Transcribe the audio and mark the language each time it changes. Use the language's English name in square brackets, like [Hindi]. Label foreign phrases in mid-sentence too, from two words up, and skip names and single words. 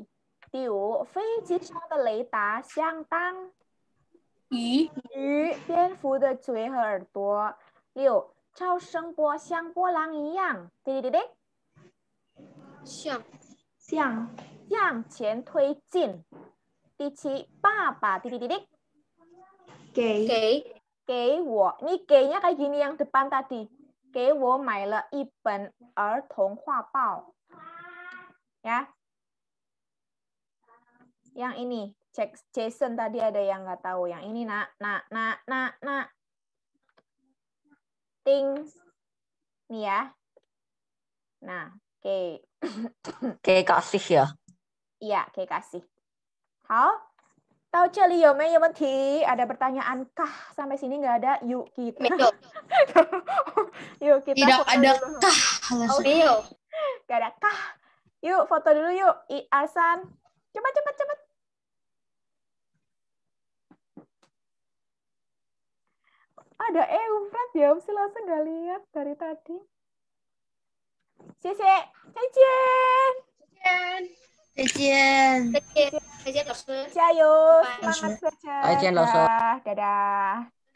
[Chinese] 第5，飞机上的雷达相当于蝙蝠的嘴和耳朵。6，超声波像波浪一样向前推进。第7，爸爸给我，你给 [Indonesian] nya kayak gini yang depan tadi， [Chinese] 给我买了一本儿童画报， [Indonesian] ya。Yang ini, Jason tadi ada yang nggak tahu. Yang ini nak. Ting. Nih ya. Nah, oke. Oke, kasih ya. Iya, oke kasih. [Chinese] 好。到这里有没有问题？ [Indonesian] Ada pertanyaan kah? Sampai sini nggak ada? Yuk kita. Yuk kita tidak foto ada dulu. Kah? Nggak ada kah? Yuk foto dulu yuk. Arsan. Cepat. Ada Eufrat ya, Opsi langsung nggak lihat dari tadi. [Chinese] 谢谢. 再见老师，加油， [Indonesian] semangat belajar. [Chinese] 再见老师。 [Indonesian] Dadah.